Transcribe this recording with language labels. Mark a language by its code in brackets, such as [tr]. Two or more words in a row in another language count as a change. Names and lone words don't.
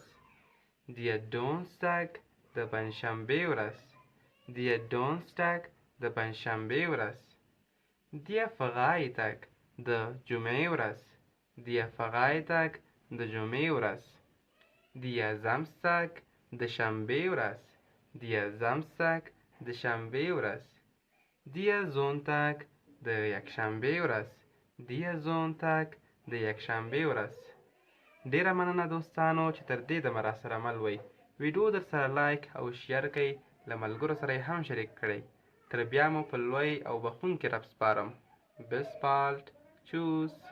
[de] der Donnerstag [ps] د پنجشنبې ورځ، [de] der Donnerstag [ps] د پنجشنبې ورځ، [de] der Freitag [ps] د جمعې ورځ، [de] der Freitag [ps] د جمعې ورځ، [de] der Samstag [ps] د شنبې ورځ، [de] der Samstag [ps] د شنبې ورځ، [de] der Sonntag [ps] د یکشنبې ورځ، [de] der Sonntag [ps] د یکشنبې ورځ. ډیره مننه دوستانو چې تر دې دمه راسره مل وئ. ویډیو در سره لایک او شیر کړئ، له ملګرو سره یې هم شریک کړئ. تر بیا مو په لوی او بخښونکي رب سپارم. [de] Bis bald. Tschüss.